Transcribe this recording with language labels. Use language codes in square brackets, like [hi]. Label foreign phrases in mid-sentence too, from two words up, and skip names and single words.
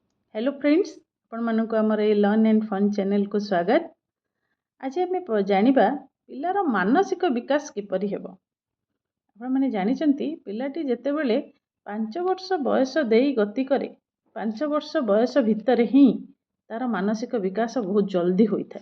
[en] hello friends, [or] ଆପଣ ମାନଙ୍କୁ ଆମର ଏ ଲର୍ନ ଏଣ୍ଡ ଫନ ଚ୍ୟାନେଲ କୁ ସ୍ୱାଗତ। ଆଜି ଆମେ ଜାଣିବା ପିଲାର ମାନସିକ ବିକାଶ କିପରି ହେବ। ଆପଣ ମାନେ ଜାଣିଛନ୍ତି ପିଲାଟି ଯେତେବେଳେ 5 ବର୍ଷ ବୟସ ଦେଇ ଗତି କରେ 5 ବର୍ଷ ବୟସ ଭିତର ହିଁ ତାର ମାନସିକ ବିକାଶ ବହୁତ ଜଲଦି ହୋଇଥାଏ।